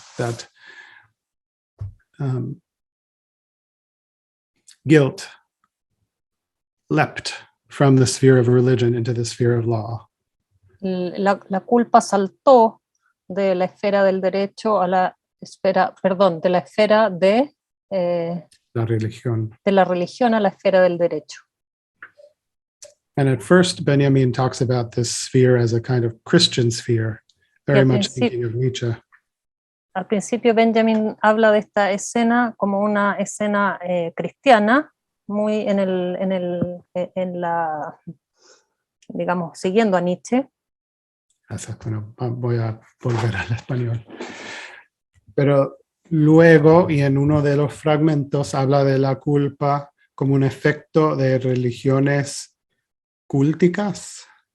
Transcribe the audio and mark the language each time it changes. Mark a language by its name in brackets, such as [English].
[English] That guilt leapt from the sphere of religion into the sphere of law. [Spanish] La culpa saltó de la esfera del derecho a la esfera, perdón, de la esfera de La religión. de la religión a la esfera del derecho. [English] And at first, Benjamin talks about this sphere as a kind of Christian sphere, very much thinking of Nietzsche. [Spanish] al principio Benjamin habla de esta escena como una escena cristiana, muy en la, digamos, siguiendo a Nietzsche. Bueno, voy a volver al español. Pero luego, y en uno de los fragmentos, habla de la culpa como un efecto de religiones cúlticas.